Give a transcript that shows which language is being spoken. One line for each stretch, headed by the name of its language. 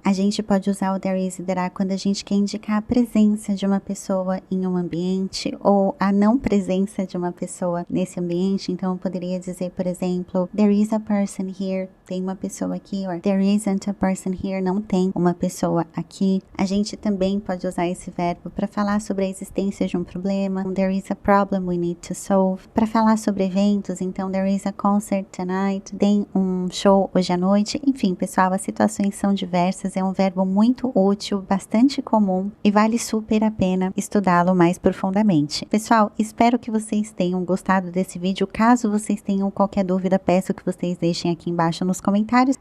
Portuguese: A gente pode usar o there is e there are quando a gente quer indicar a presença de uma pessoa em um ambiente ou a não presença de uma pessoa nesse ambiente. Então eu poderia dizer, por exemplo,
English: there is a person here,
Portuguese: tem uma pessoa aqui,
English: or there isn't a person here,
Portuguese: não tem uma pessoa aqui. A gente também pode usar esse verbo para falar sobre a existência de um problema.
English: There is a problem we need to solve.
Portuguese: Para falar sobre eventos, então
English: there is a concert tonight,
Portuguese: tem um show hoje à noite. Enfim, pessoal, as situações são diversas, é um verbo muito útil, bastante comum e vale super a pena estudá-lo mais profundamente. Pessoal, espero que vocês tenham gostado desse vídeo. Caso vocês tenham qualquer dúvida, peço que vocês deixem aqui embaixo nos comentários.